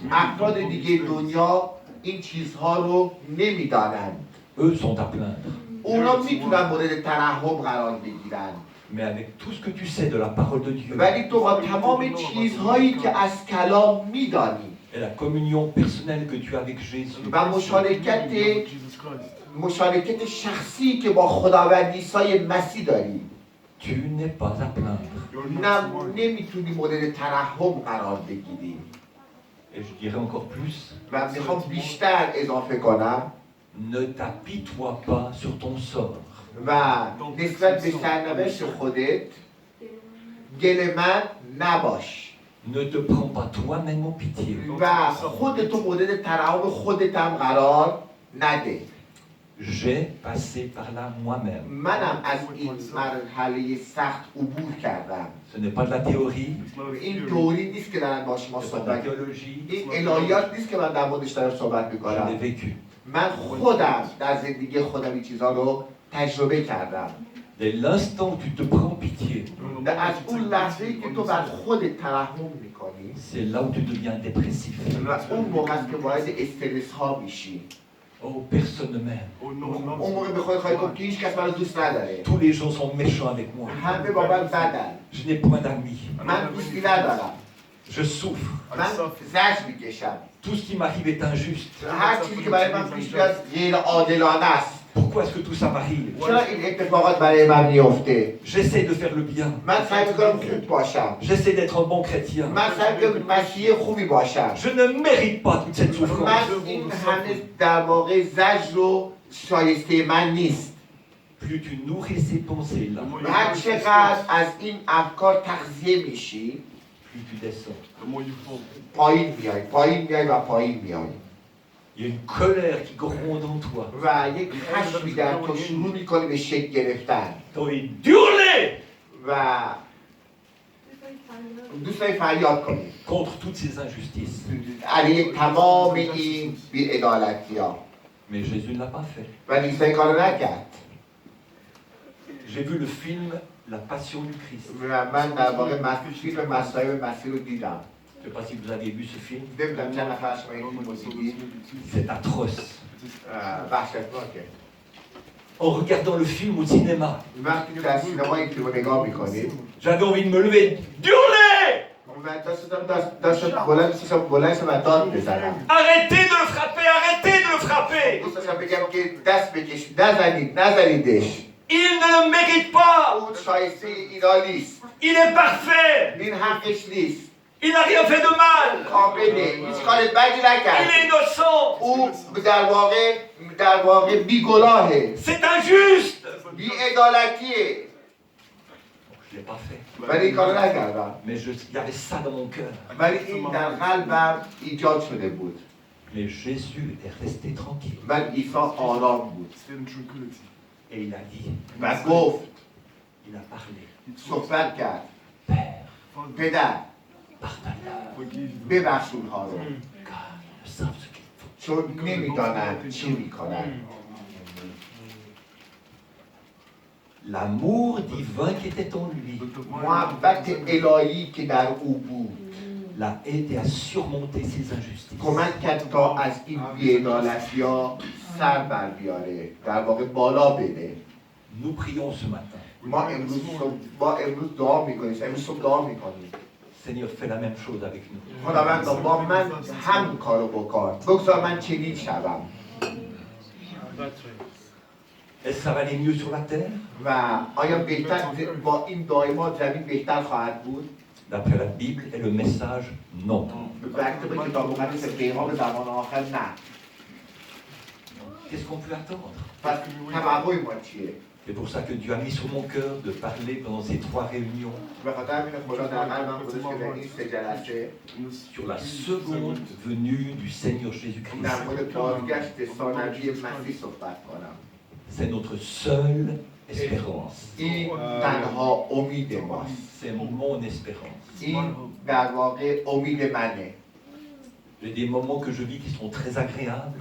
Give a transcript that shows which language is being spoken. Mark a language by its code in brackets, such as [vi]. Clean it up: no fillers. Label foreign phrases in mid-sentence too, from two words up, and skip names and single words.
[fa] افراد دیگه دنیا این چیزها رو نمیدانند. [fr] Eux sont à plaindre. [fa] اونا میتونن مورد ترحم قرار بگیرن، [fr] Mais avec tout ce que tu sais de la parole de Dieu [fa] ولی تو با تمام چیزهایی که از کلام میدانی [fr] et la communion personnelle que tu as avec Jésus, [fa] و مشارکت شخصی که با خداوند عیسی مسیح داری، [fr] tu n'es pas à plaindre. [fa] نمیتونی مورد ترحم قرار بگیری. [fr] Et je dirais encore plus, [fa] و میخوام بیشتر اضافه کنم [fr] ne t'apitoie pas sur ton sort. [fa] و نسبت به سرنوشت خودت گله‌مند نباش [fr] Ne te prends pas toi-même en pitié. [fa] و خودتو مورد ترحم خودت هم قرار نده. [fr] J'ai passé par là moi-même. [fa] منم از این مرحله سخت عبور کردم. [fr] Ce n'est pas de la théorie, [fa] این تئوری نیست که دارن با شما [fr] ce n'est pas de la [fa] صحبت، [fr] théologie, [fa] این الهیات نیست که من در موردش دارم صحبت [fr] je [fa] میکنم. [fr] l'ai vécu. [fa] من خودم در زندگی خودم این چیزها رو تجربه کردم. [fr] Dès l'instant où tu te prends pitié, [fa] و از اون لحظه‌ای که تو بر خودت ترحم میکنی [fr] c'est là où tu deviens dépressif. [fa] و اون موقع است که وارد استرس ها میشی. [fr] Oh, personne ne m'aime. [fa] اون موقع به خودت خواهی گفت که هیچ کس منو دوست نداره، [fr] Tous les gens sont méchants avec moi. [fa] همه با من بدن، [fr] Je n'ai point d'amis. [fa] من دوستی ندارم، [fr] Je souffre. [fa] من زجر میکشم، [fr] Tout ce qui m'arrive est injuste. [fa] هر چیزی که برای من پیش بیاد غیر عادلانه است. [fr] Pourquoi est-ce que tout ça m'arrive? [fa] چرا این اتفاقات برای من میفته؟ [fr] J'essaie de faire le bien. [fa] من سعی میکنم خوب باشم، [fr] J'essaie d'être un bon chrétien. [fa] من سعی میکنم مسیحی خوبی باشم. [fr] Je ne mérite pas toute cette souffrance. [fa] من این همه در واقع زجر و شایسته من نیست. [fr] Plus tu nourris ces pensées-là, [fa] هر چقدر از این افکار تغذیه میشی [fr] plus tu descends. [fa] پایین میای و پایین میای [fr] Il y a une colère qui gronde en toi. [fa] و یک خشمی در تو شروع میکنی به شکل گرفتن [fr] Tu as envie d'hurler [fa] و دوست داری فریاد کنی [fr] contre toutes ces injustices. [fa] علیه تمام این بی‌عدالتی ها، [fr] Mais Jésus ne l'a pas fait. [fa] ولی عیسی کارو نکرد. [fr] J'ai vu le film La Passion du Christ. [fa] و من در واقع فیلم مصائب مسیح رو دیدم. [fr] Je ne sais pas si vous avez vu ce film. [fa] نمیدونم چند نفر شما این فیلم رو دیدید. [fr] C'est atroce. [fa] وحشتناکه. [fr] En regardant le film au cinéma, [fa] وقتی که در سینما این فیلم رو نگاه میکنید [fr] j'avais envie de me lever, d'hurler! [fa] و داشتم بلند و داد بزنم. [fr] Arrêtez de le frapper, arrêtez de le frapper! [fa] دوست داشتم بگم که دست بکش، نزنیدش. [fr] Il ne le mérite pas! [fa] اون شایسته اینا نیست، [fr] Il est parfait! [fa] این حقش نیست، [fr] Il n'a rien fait de mal! [fa] کامله، هیچ کار بدی [fr] Il [fa] نکرد. [fr] est innocent! [fa] او در واقع بیگناهه، [fr] C'est injuste! [fa] بی‌عدالتیه، [fr] Je ne l'ai pas fait. [fa] ولی این کارو نکردم. [fr] Mais il y avait ça dans mon cœur. [fa] ولی این در قلبم ایجاد شده بود. [fr] Mais Jésus est resté tranquille. [fa] ولی عیسی آرام بود [fr] Et il a dit, [fa] و گفت، [fr] il a parlé. [fa] صحبت کرد، [fr] Père, [fa] پدر [fr] pardonne-leur, [fa] ببخش اونها رو، [fr] car ils ne savent ce qu'ils font. [fa] چون نمیدانند چی میکنند. [fr] L'amour divin qui était en lui [fa] محبت الهی که در او بود [fr] l'a aidé à surmonter ses injustices. [fa] کمک کرد تا از این بی‌عدالتی‌ها سر بر بیاره، در واقع بالا بره. [fr] Nous prions ce matin. [fa] ما امروز دعا میکنیم، امروز صبح دعا میکنیم. [fr] Seigneur, fais la même chose avec nous. [fa] خداوندا با من هم کارو بکن، بگذار من چنین شوم. [fr] Est-ce que ça va aller mieux sur la terre? [fa] و آیا بهتر با این دعای ما زمین بهتر خواهد بود؟ [fr] D'après la Bible et le message, non. [fa] به طبق کتاب مقدس پیغام زمان آخر نه. [fr] Qu'est-ce qu'on peut attendre? [fa] پس توقع ما چیه؟ [fr] C'est pour ça que Dieu a mis sur mon cœur de parler pendant ces 3 réunions [fa] به خاطر همین خدا در قلبم گذاشت که در این 3 جلسه [fr] sur la seconde venue du Seigneur Jésus-Christ. [fa] در مورد بازگشت ثانوی مسیح صحبت کنم. [fr] C'est notre seule espérance. [fa] این تنها امید ماست. [fr] C'est mon espérance. [fa] این در واقع امید منه. [fr] J'ai des moments que je vis qui sont très agréables.